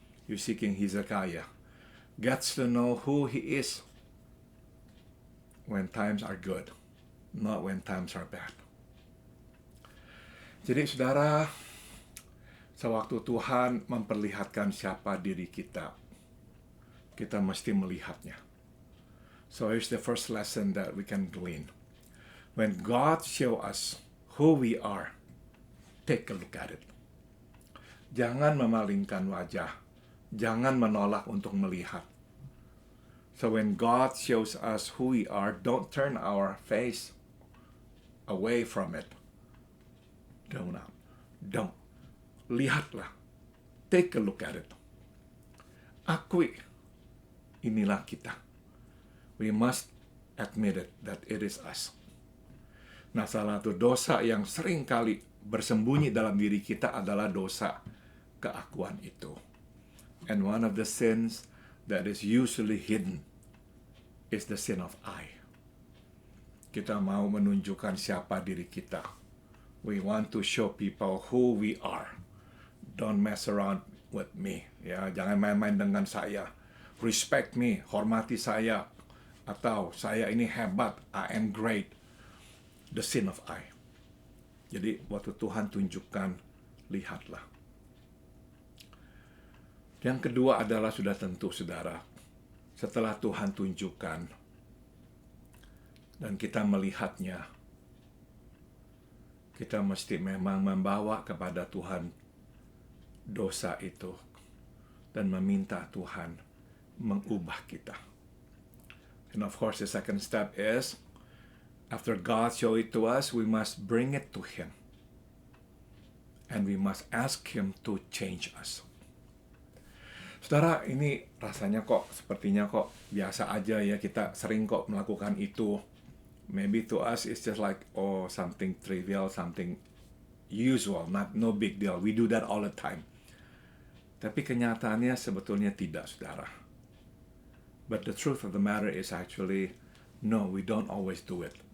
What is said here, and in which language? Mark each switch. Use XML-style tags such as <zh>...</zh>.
<en>You see, King Hezekiah gets to know who he is when times are good, not when times are bad.</en> <id>Jadi, saudara, sewaktu Tuhan memperlihatkan siapa diri kita, kita mesti melihatnya.</id> <en>So here's the first lesson that we can glean. When God shows us who we are, take a look at it.</en> <id>Jangan memalingkan wajah. Jangan menolak untuk melihat.</id> <en>So when God shows us who we are, don't turn our face away from it. Don't.</en> <id>Lihatlah.</id> <en>Take a look at it.</en> <id>Akui. Inilah kita.</id> <en>We must admit it, that it is us.</en> <id>Nah, salah satu dosa yang sering kali bersembunyi dalam diri kita adalah dosa keakuan itu.</id> <en>And one of the sins that is usually hidden is the sin of I.</en> <id>Kita mau menunjukkan siapa diri kita.</id> <en>We want to show people who we are. Don't mess around with me.</en> <id>Ya, jangan main-main dengan saya.</id> <en>Respect me,</en> <id>hormati saya. Atau saya ini hebat,</id> <en>I am great. The sin of I.</en> <id>Jadi waktu Tuhan tunjukkan, lihatlah. Yang kedua adalah sudah tentu, saudara. Setelah Tuhan tunjukkan dan kita melihatnya, kita mesti memang membawa kepada Tuhan dosa itu dan meminta Tuhan mengubah kita.</id> <en>And of course, the second step is, after God show it to us, we must bring it to Him. And we must ask Him to change us.</en> <id>Saudara, ini rasanya kok, sepertinya kok biasa aja ya, kita sering kok melakukan itu.</id> <en>Maybe to us it's just like, oh, something trivial, something usual, no big deal. We do that all the time.</en> <id>Tapi kenyataannya sebetulnya tidak, saudara.</id> <en>But the truth of the matter is actually, no, we don't always do it.</en>